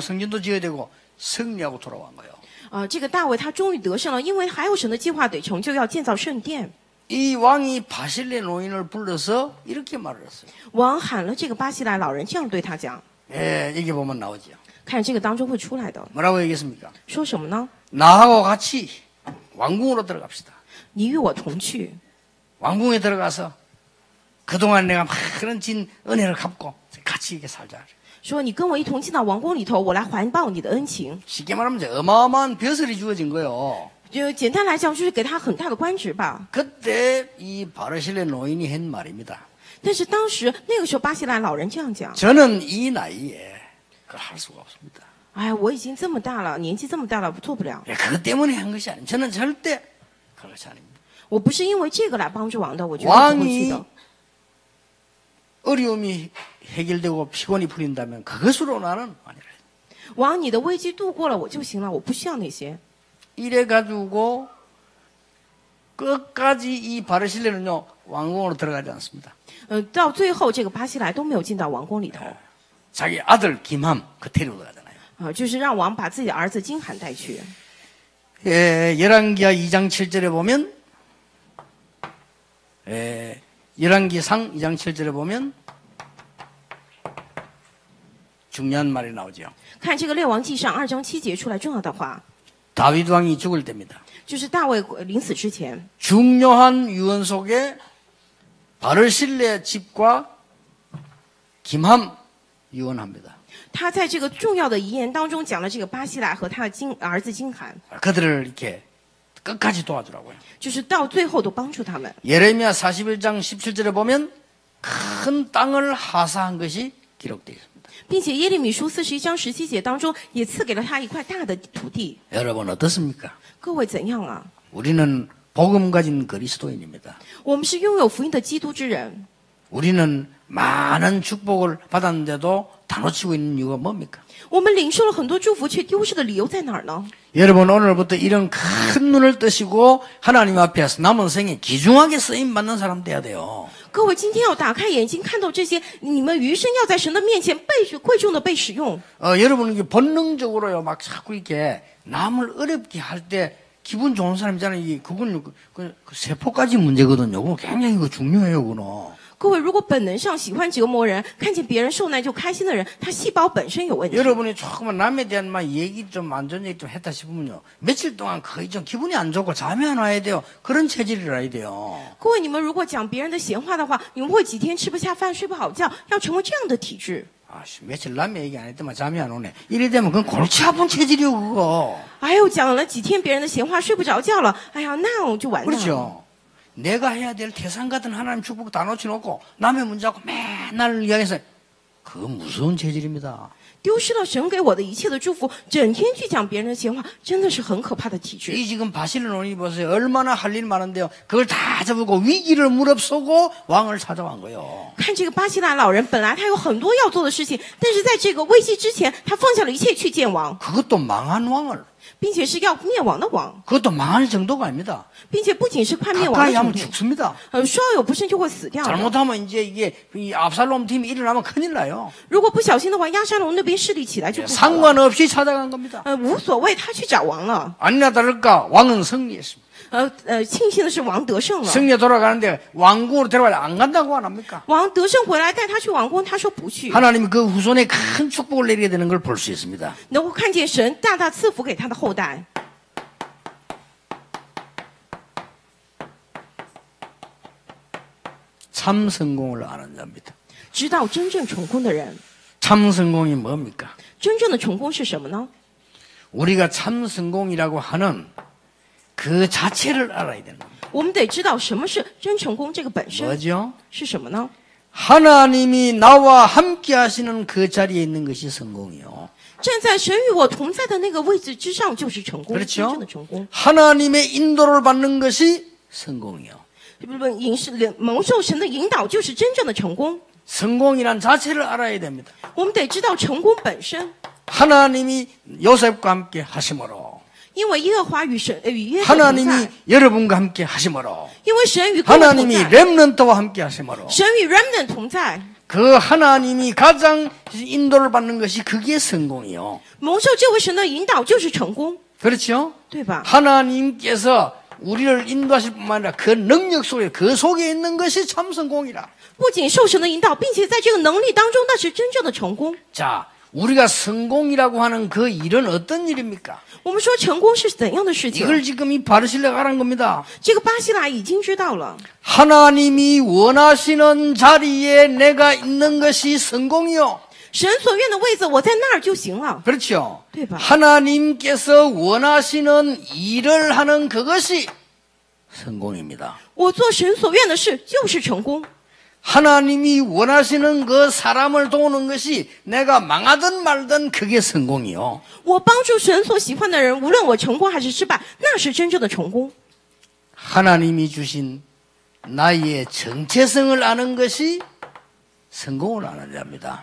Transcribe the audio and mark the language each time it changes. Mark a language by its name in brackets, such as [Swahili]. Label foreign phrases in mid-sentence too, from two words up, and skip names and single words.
[Korean] 성전도 지어야 되고 승리하고 돌아온 거예요. [Chinese] 这个大卫他终于得胜了，因为还有神的计划得成就，要建造圣殿。 [Korean] 이 왕이 바실레 노인을 불러서 이렇게 말을 했어요. [Chinese] 王喊了这个巴西莱老人，这样对他讲。 [Korean] 예, 여기 보면 나오죠. [Chinese] 看这个当中会出来的， [Korean] 뭐라고 얘기했습니까? [Chinese] 说什么呢？ [Korean] 나하고 같이 왕궁으로 들어갑시다. [Chinese] 你与我同去， [Korean] 왕궁에 들어가서 그동안 내가 많은 진 은혜를 갚고 같이 이렇게 살자. [Chinese] 说你跟我一同进到王宫里头，我来还报你的恩情。 [Korean] 쉽게 말하면 이제 어마어마한 벼슬이 주어진 거예요. [Chinese] 就简单来讲，就是给他很大的官职吧。 [Korean] 그때 이 바르실레 노인이 한 말입니다. [Chinese] 但是当时那个时候，巴西莱老人这样讲 [Korean] 저는 이 나이에 그걸 할 수가 없습니다. ：“ [Chinese] 哎，我已经这么大了，年纪这么大了，我做不了。 [Korean] 예, 그것 때문에 한 것이 아닙니다. 저는 절대 그것이 아닙니다. [Chinese] 我不是因为这个来帮助王的，我绝对不会去 [Korean] 왕이 [Chinese] 的。 [Korean] 어려움이 해결되고 피곤이 풀린다면 그것으로 나는 아니라. [Chinese] 王，你的危机度过了我就行了，我不需要那些。 [Korean] 이래 가지고 끝까지 이 바르실레는요 왕궁으로 들어가지 않습니다. [Chinese] 到最后这个巴西莱都没有进到王宫里头， [Korean] 자기 아들 김함 그 데리고 가잖아요. [Chinese] 就是让王把自己的儿子金罕带去。 [Korean] 예, 열왕기하 2장 7절에 보면 열왕기상 2장 7절에 보면 중요한 말이 나오죠. [Chinese] 看这个列王记上2章7节出来重要的话， [Korean] 다윗 왕이 죽을 때입니다. [Chinese] 就是大卫临死之前， [Korean] 중요한 유언 속에 바르실레 집과 김함 유언합니다. [Chinese] 他在这个重要的遗言当中讲了这个巴西莱和他的儿子金罕， [Korean] 그들을 이렇게 끝까지 도와주라고요. [Chinese] 就是到最后都帮助他们。 [Korean] 예레미야 41장 17절에 보면 큰 땅을 하사한 것이 기록되어 있습니다. [Chinese] 并且耶利米书41章17节当中也赐给了他一块大的土地。 [Korean] 여러분 어떻습니까? [Chinese] 各位怎样啊？ [Korean] 우리는 복음 가진 그리스도인입니다. [Chinese] 我们是拥有福音的基督之人， [Korean] 우리는 많은 축복을 받았는데도 다 놓치고 있는 이유가 뭡니까? [Chinese] 我们领受了很多祝福，却丢失的理由在哪儿呢？ [Korean] 여러분 오늘부터 이런 큰 눈을 뜨시고 하나님 앞에서 남은 생에 귀중하게 쓰임 받는 사람 돼야 돼요. [Chinese] 各位今天要打开眼睛，看到这些，你们余生要在神的面前贵重的被使用。 [Korean] 여러분 이게 본능적으로요 막 자꾸 이렇게 남을 어렵게 할 때 기분 좋은 사람이잖아요. 그건 그 세포까지 문제거든요. 그거 굉장히 중요해요, 그거는. [Chinese] 各位，如果本能上喜欢折磨人，看见别人受难就开心的人，他细胞本身有问题。 [Korean] 여러분이 조금만 남에 대한 막 얘기 좀 안 좋은 얘기 좀 했다 싶으면요, 며칠 동안 거의 좀 기분이 안 좋고 잠이 안 와야 돼요. 그런 체질이라야 돼요. [Chinese] 各位，你们如果讲别人的闲话的话，你们会几天吃不下饭、睡不好觉，要成为这样的体质。 [Korean] 며칠 남의 얘기 안 했더만 잠이 안 오네. 이래 되면 그건 골치 아픈 체질이요, 그거. [Chinese] 哎呦，讲了几天别人的闲话，睡不着觉了，哎呀，那我就完蛋了。 [Korean] 그렇죠. 내가 해야 될 태산 같은 하나님 축복 다 놓쳐놓고 남의 문제 갖고 맨날 이야기해서 그건 무서운 체질입니다. [Chinese] 丢失了神给我的一切的祝福，整天去讲别人的闲话，真的是很可怕的体质。 [Korean] 이 지금 바실론이 보세요. 얼마나 할 일 많은데요. 그걸 다 접고 위기를 무릅쓰고 왕을 찾아간 거예요. [Chinese] 看这个巴西拉老人，本来他有很多要做的事情，但是在这个危机之前，他放下了一切去见王， [Korean] 그것도 망한 왕을. [Chinese] 并且是要灭亡的王， [Korean] 그것도 망할 정도가 아닙니다. [Chinese] 并且不仅是快灭亡 [Korean] 가까이 [Chinese] 的 [Korean] 하면 [Chinese] 程度， [Korean] 죽습니다. [Chinese] 稍有不慎就会死掉的。 [Korean] 잘못하면 이제 이게 이 압살롬 팀이 일어나면 큰일 나요. [Chinese] 如果不小心的话，亚沙龙那边势力起来就不好了。 [Korean] 상관없이 찾아간 겁니다. [Chinese] 无所谓，他去找王了。 [Korean] 아니나 다를까 왕은 승리했습니다. [Chinese] 庆幸的是王得胜了。 [Korean] 승리에 돌아가는데 왕궁으로 데려가려 안 간다고 안 합니까? [Chinese] 王得胜回来带他去王宫，他说不去。 [Korean] 하나님이 그 후손에 큰 축복을 내리게 되는 걸 볼 수 있습니다. [Chinese] 能够看见神大大赐福给他的后代。 [Korean] 참 성공을 아는 자입니다. [Chinese] 知道真正成功的人， [Korean] 참 성공이 뭡니까? [Chinese] 真正的成功是什么呢？ [Korean] 우리가 참 성공이라고 하는 그 자체를 알아야 되는 겁니다. [Chinese] 我们得知道什么是真成功，这个本身 [Korean] 뭐죠? [Chinese] 是什么呢？ [Korean] 하나님이 나와 함께 하시는 그 자리에 있는 것이 성공이요. [Chinese] 站在神与我同在的那个位置之上，就是成功， [Korean] 그렇죠? [Chinese] 真正的成功。 [Korean] 하나님의 인도를 받는 것이 성공이요. [Chinese] 蒙受神的引导就是真正的成功。 [Korean] 성공이란 자체를 알아야 됩니다. [Chinese] 我们得知道成功本身， [Korean] 하나님이 요셉과 함께 하심으로, [Chinese] 因为耶和华与约瑟同 [Korean] 하나님이 [Chinese] 在， [Korean] 여러분과 함께 하심으로, [Chinese] 因为神与各位同 [Korean] 하나님이 [Chinese] 在， [Korean] 렘넌트와 함께 하심으로, [Chinese] 神与 remnant 同在。 [Korean] 그 하나님이 가장 인도를 받는 것이 그게 성공이요. [Chinese] 蒙受这位神的引导就是成功， [Korean] 그렇죠? [Chinese] 对吧？ [Korean] 하나님께서 우리를 인도하실 뿐만 아니라 그 능력 속에, 그 속에 있는 것이 참 성공이라. [Chinese] 不仅受神的引导，并且在这个能力当中，那是真正的成功。 [Korean] 자, 우리가 성공이라고 하는 그 일은 어떤 일입니까? [Chinese] 我们说成功是怎样的事情？ [Korean] 이걸 지금 이 바르실레가 하는 겁니다. [Chinese] 这个巴西拉已经知道了， [Korean] 하나님이 원하시는 자리에 내가 있는 것이 성공이요. [Chinese] 神所愿的位子，我在那儿就行了， [Korean] 그렇죠? [Chinese] 对吧？ [Korean] 하나님께서 원하시는 일을 하는 그것이 성공입니다. [Chinese] 我做神所愿的事就是成功。 [Korean] 하나님이 원하시는 그 사람을 도우는 것이 내가 망하든 말든 그게 성공이요. [Chinese] 我帮助神所喜欢的人，无论我成功还是失败，那是真正的成功。 [Korean] 하나님이 주신 나의 정체성을 아는 것이 성공을 아는 자입니다.